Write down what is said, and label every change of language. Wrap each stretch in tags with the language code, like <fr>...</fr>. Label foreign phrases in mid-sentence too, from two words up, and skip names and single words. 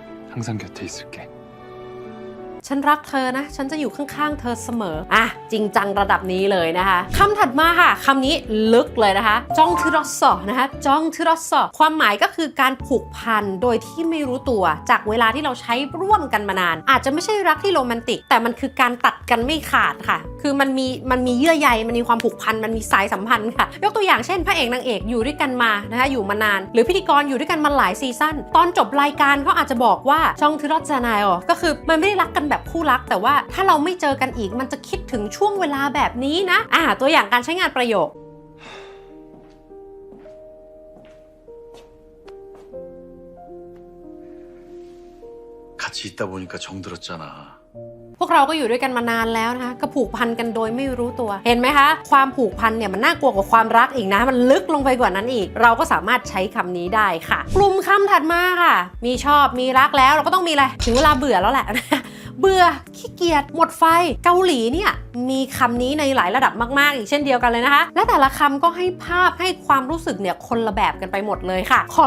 <ko>항상 곁에 있을게.</ko> <th>ฉันรักเธอนะ ฉันจะอยู่ข้างๆเธอเสมออ่ะจริงจังระดับนี้เลยนะคะคำถัดมาค่ะคำนี้ลึกเลยนะคะจ้องทืรอสอนะคะจ้องทืรอส อความหมายก็คือการผูกพันโดยที่ไม่รู้ตัวจากเวลาที่เราใช้ร่วมกันมานานอาจจะไม่ใช่รักที่โรแมนติกแต่มันคือการตัดกันไม่ขาดค่ะคือมันมีเยื่อใยมันมีความผูกพันมันมีสายสัมพันธ์ค่ะยกตัวอย่างเช่นพระเอกนางเอกอยู่ด้วยกันมานะคะอยู่มานานหรือพิธีกรอยู่ด้วยกันมาหลายซีซั่นตอนจบรายการเขาอาจจะบอกว่าจ้องทืรอสนายอ๋อก็คือมันไม่ได้รักกันแบบคู่รักแต่ว่าถ้าเราไม่เจอกันอีกมันจะคิดถึงช่วงเวลาแบบนี้นะตัวอย่างการใช้งานประโยค</th> <ko>같이 있다 보니까 정들었잖아.</ko> <th>พวกเราก็อยู่ด้วยกันมานานแล้วนะคะก็ผูกพันกันโดยไม่รู้ตัวเห็นไหมคะความผูกพันเนี่ยมันน่ากลัวกว่าความรักอีกนะมันลึกลงไปกว่านั้นอีกเราก็สามารถใช้คำนี้ได้ค่ะกลุ่มคำถัดมาค่ะมีชอบมีรักแล้วเราก็ต้องมี อะไรถึงเวลาเบื่อแล้วแหละ เบื่อขี้เกียจหมดไฟเกาหลีเนี่ยมีคำนี้ในหลายระดับมากๆอีกเช่นเดียวกันเลยนะคะและแต่ละคำก็ให้ภาพให้ความรู้สึกเนี่ยคนละแบบกันไปหมดเลยค่ะขอ</th>